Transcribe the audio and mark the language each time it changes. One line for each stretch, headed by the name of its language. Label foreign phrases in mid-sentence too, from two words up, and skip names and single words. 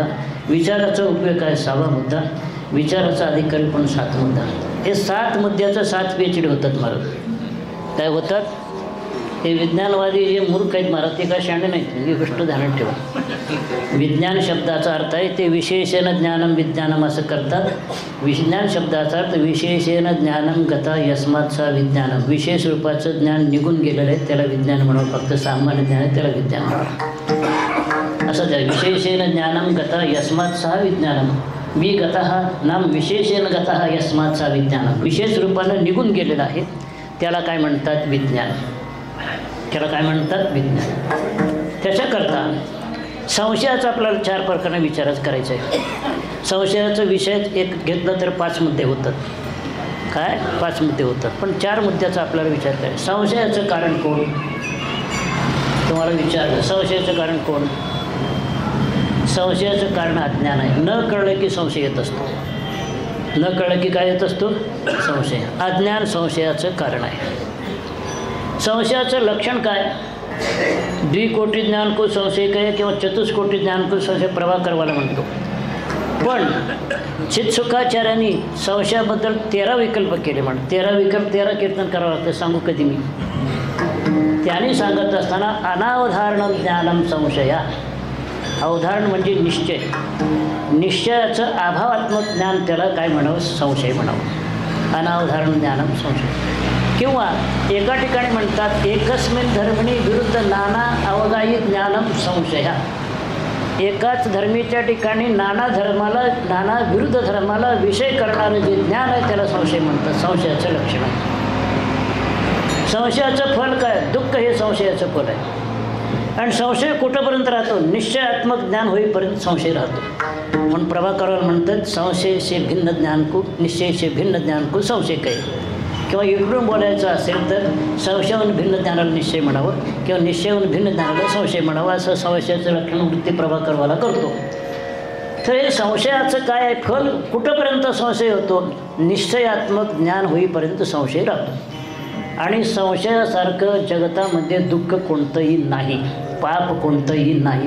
Marathi: विचाराचा उपयोग काय? 6वा मुद्दा. विचाराचा अधिकारी पण 7 मुद्दा. हे 7 मुद्द्याचं 7 PhD होतात महाराज. काय होतात? हे विज्ञानवादी जे मूर्ख आहेत महाराज ते काय शाणे नाहीत. ही गोष्ट ध्यानात ठेवा. विज्ञान शब्दाचा अर्थ आहे ते
Sanskrit: विशेषेण ज्ञानम विज्ञानम
Marathi: असं करतात. विज्ञान शब्दाचा अर्थ
Sanskrit: विशेषेण ज्ञानम गता यस्मात् सा विज्ञानम.
Marathi: विशेष रूपाचं ज्ञान निघून गेलेलं आहे त्याला विज्ञान म्हणावं. फक्त सामान्य ज्ञान आहे त्याला विज्ञान म्हणावं. असं त्या
Sanskrit: विशेषेण ज्ञानम गता यस्मात् सा विज्ञानम. मी गतः नाम विशेषेण गतः यस्मात् सा विज्ञानम.
Marathi: विशेष रूपानं निघून गेलेलं आहे त्याला काय म्हणतात? विज्ञान. त्याला काय म्हणतात? विज्ञान. त्याच्याकरता संशयाचा आपल्याला 4 प्रकाराने विचारच करायचा आहे. संशयाचा विषय एक घेतला तर 5 मुद्दे होतात. काय 5 मुद्दे होतात, पण 4 मुद्द्याचा आपल्याला विचार करायचा. संशयाचं कारण कोण? तुम्हाला विचारलं, संशयाचं कारण कोण? संशयाचं कारण अज्ञान आहे. न कळलं की संशय येत असतो. न कळलं की काय येत असतो? संशय. अज्ञान संशयाचं कारण आहे. संशयाचं लक्षण काय?
Hindi: द्विकोटी ज्ञान को संशय कहे
Marathi: किंवा
Hindi: चतुष्कोटी ज्ञान को संशय
Marathi: प्रभाकरवाला म्हणतो. पण चित्सुखाचार्यांनी संशयाबद्दल 13 विकल्प केले. 13 विकल्प 13 कीर्तन करावं लागतं. सांगू कधी मी. त्यांनी सांगत असताना
Sanskrit: अनावधारण ज्ञानम संशया.
Marathi: अवधारण म्हणजे निश्चय. निश्चयाचं अभावात्मक ज्ञान त्याला काय म्हणावं? संशय म्हणावं.
Sanskrit: अनावधारण ज्ञानम संशय.
Marathi: किंवा एका ठिकाणी म्हणतात
Sanskrit: एकस्मिन धर्मिणी विरुद्ध नाना अवगायी ज्ञानम संशया.
Marathi: एकाच धर्मीच्या ठिकाणी नाना विरुद्ध धर्माला विषय करणारं जे ज्ञान आहे त्याला संशय म्हणतात. संशयाचं लक्षण आहे. संशयाचं फल काय? दुःख हे संशयाचं फल आहे. आणि संशय कुठंपर्यंत राहतो? निश्चयात्मक ज्ञान होईपर्यंत संशय राहतो. म्हणून प्रभाकरवाला म्हणतात
Hindi: संशय से भिन्न ज्ञान को निश्चय से भिन्न ज्ञान को संशय कहे.
Marathi: किंवा इकडून बोलायचं असेल तर संशयाहून भिन्न ज्ञानाला निश्चय म्हणावं किंवा निश्चयाहून भिन्न ज्ञानाला संशय म्हणावं. असं संशयाचं लक्षण वृत्ती प्रभाकरवाला करतो. तर हे संशयाचं काय आहे फल? कुठंपर्यंत संशय होतो? निश्चयात्मक ज्ञान होईपर्यंत संशय राहतो. आणि संशयासारखं जगतामध्ये दुःख कोणतंही नाही, पाप कोणतंही नाही.